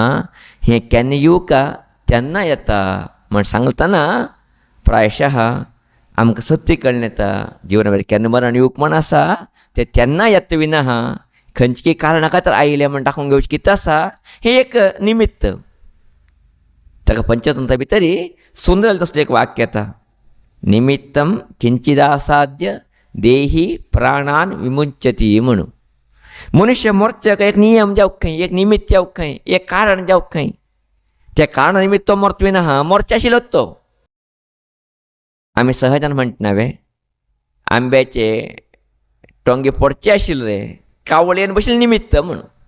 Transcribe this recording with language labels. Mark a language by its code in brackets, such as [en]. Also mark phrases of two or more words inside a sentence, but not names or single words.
[kok] हें केन्ना येवका तेन्ना येता म्हण सांगतना प्रायशः आमकां सत्य कळून येता. जिवना भितर केन्ना मरण येवक म्हण आसा तें तेन्ना येता विना आहा. खंयची कारणा खातीर आयलें म्हण दाखोवन घेवचें कितें आसा हें एक निमित्त. ताका पंचतंत्रा भितर सुंदर तसलें एक वाक्य येता, [sa] निमित्तम किंचिदासाद्य देही प्राणान विमुंचती म्हणून. [kok] मनुष्य मरच्याक एक नियम जावं खंय, एक निमित्त जावं खंय, एक कारण जावं खंय. त्या कारणा निमित्त तो मरता विना आहा मरचे आशिल्लोच तो. आमी सहजान म्हणटनावे आंब्याचे टोंगे पडचे आशिल्ले कावळेन बशिल्ले निमित्त म्हणून.